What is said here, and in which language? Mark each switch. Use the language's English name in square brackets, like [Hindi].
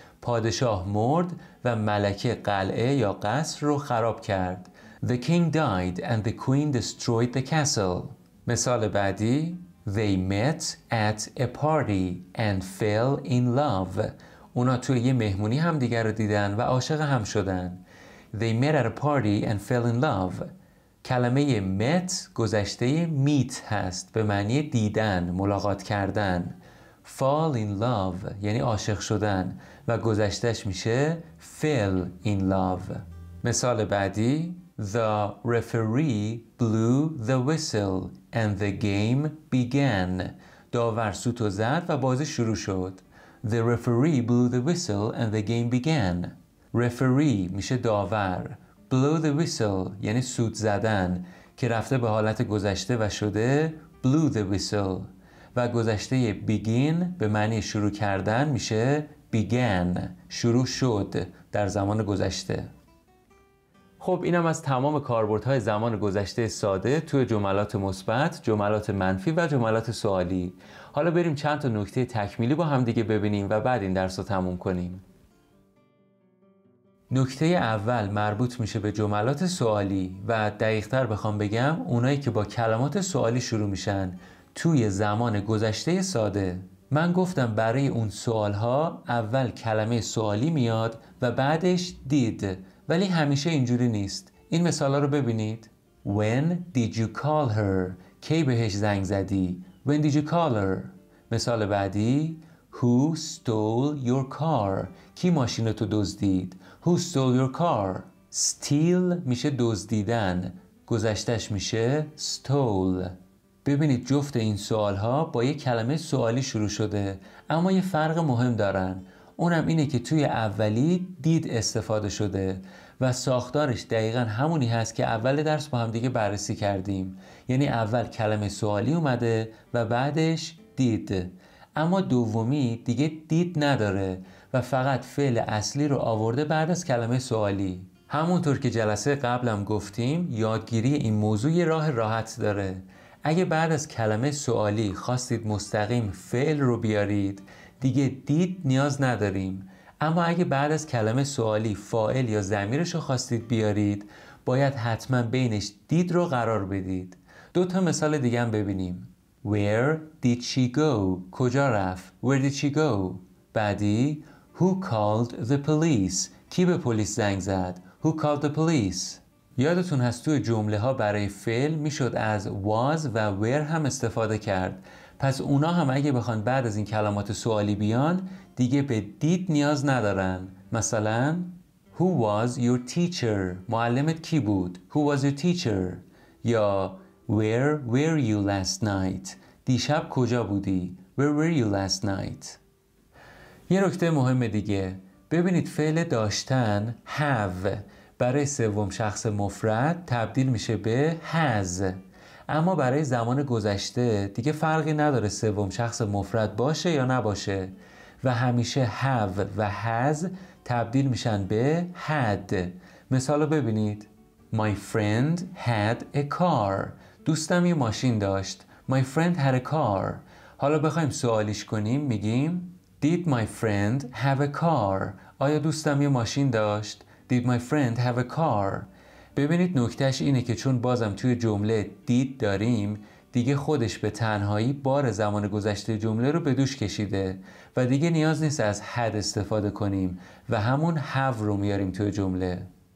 [Persian] پادشاه مرد و ملکه قلعه یا قصر رو خراب کرد. [English] The king died and the queen destroyed the castle. [Persian] مثال بعدی. [English] They met at a party and fell in love. [Persian] اونا توی یه مهمونی هم دیگر رو دیدن و عاشق هم شدن. [English] They met at a party and fell in love. [Persian] کلمه met گذشته meet هست به معنی دیدن، ملاقات کردن. fall in love یعنی عاشق شدن و گذشتهش میشه fell in love. مثال بعدی. [English] The referee blew the whistle and the game began. [Persian] داور سوتو زد و بازی شروع شد. [English] The referee blew the whistle and the game began. [Persian] referee میشه داور. blow the whistle یعنی سوت زدن که رفته به حالت گذشته و شده blew the whistle. و گذشته begin به معنی شروع کردن میشه began. شروع شد در زمان گذشته. خب اینم از تمام کاربردهای زمان گذشته ساده توی جملات مثبت، جملات منفی و جملات سوالی. حالا بریم چند تا نکته تکمیلی با هم دیگه ببینیم و بعد این درس رو تموم کنیم. نکته اول مربوط میشه به جملات سوالی و دقیق‌تر بخوام بگم اونایی که با کلمات سوالی شروع میشن توی زمان گذشته ساده. من گفتم برای اون سوالها اول کلمه سوالی میاد و بعدش did، ولی همیشه اینجوری نیست. این مثالا رو ببینید. [English] When did you call her؟ [Persian] کی بهش زنگ زدی؟ [English] When did you call her؟ [Persian] مثال بعدی. [English] Who stole your car؟ [Persian] کی ماشینتو دزدید؟ [English] Who stole your car؟ Steal [Persian] میشه دزدیدن، گذشتش میشه [English] stole. [Persian] ببینید جفت این سوال ها با یک کلمه سوالی شروع شده، اما یه فرق مهم دارن. اونم اینه که توی اولی دید استفاده شده و ساختارش دقیقا همونی هست که اول درس با هم دیگه بررسی کردیم. یعنی اول کلمه سوالی اومده و بعدش دید. اما دومی دیگه دید نداره و فقط فعل اصلی رو آورده بعد از کلمه سوالی. همونطور که جلسه قبلم گفتیم، یادگیری این موضوع یه راه راحت داره. اگه بعد از کلمه سوالی خواستید مستقیم فعل رو بیارید، دیگه دید نیاز نداریم. اما اگه بعد از کلمه سوالی فاعل یا ضمیرش رو خواستید بیارید، باید حتما بینش دید رو قرار بدید. 2 مثال دیگه هم ببینیم. [English] Where did she go? [Persian] کجا رفت؟ [English] Where did she go? [Persian] بعدی [English] Who called the police? [Persian] کی به پلیس زنگ زد؟ [English] Who called the police? [Persian] یادتون هست توی جمله ها برای فعل میشد از was و where هم استفاده کرد. پس اونا هم اگه بخوان بعد از این کلمات سوالی بیان، دیگه به دید نیاز ندارن. [English] مثلا Who was your teacher? [Persian] معلمت کی بود؟ [English] Who was your teacher? یا Where were you last night? [Persian] دیشب کجا بودی؟ [English] Where were you last night? [Persian] یه نکته مهم دیگه، ببینید فعل داشتن have برای سوم شخص مفرد تبدیل میشه به has، اما برای زمان گذشته دیگه فرقی نداره سوم شخص مفرد باشه یا نباشه و همیشه have و has تبدیل میشن به had. مثال رو ببینید. [English] My friend had a car. [Persian] دوستم یه ماشین داشت. [English] My friend had a car. [Persian] حالا بخوایم سوالیش کنیم میگیم [English] Did my friend have a car? [Persian] آیا دوستم یه ماشین داشت؟ [English] Did my friend have a car? [Persian] ببینید نکتهش اینه که چون بازم توی جمله دید داریم، دیگه خودش به تنهایی بار زمان گذشته جمله رو به دوش کشیده و دیگه نیاز نیست از had استفاده کنیم و همون have رو میاریم توی جمله.